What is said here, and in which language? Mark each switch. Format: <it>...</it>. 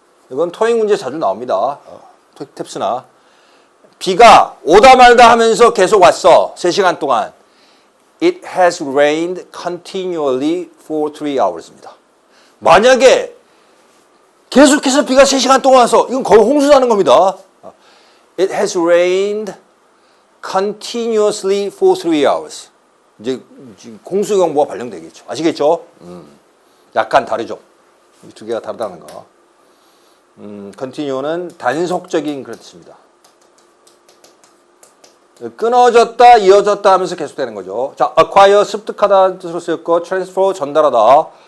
<ko>이건 토익 문제 자주 나옵니다. 토익 탭스나 비가 오다 말다 하면서 계속 왔어. 3시간 동안.</ko> <en>It has rained continually for 3 hours</en> <ko>입니다. 만약에 계속해서 비가 3시간 동안 와서 이건 거의 홍수나는 겁니다.</ko> <en>It has rained continuously for 3 hours.</en> <ko>이제 홍수 경보가 발령되겠죠. 아시겠죠? 약간 다르죠. 이 두 개가 다르다는 거. continue는 단속적인 그런 뜻입니다. 끊어졌다, 이어졌다 하면서 계속되는 거죠. 자, acquire 습득하다는 뜻으로 쓰였고, transfer 전달하다.</ko>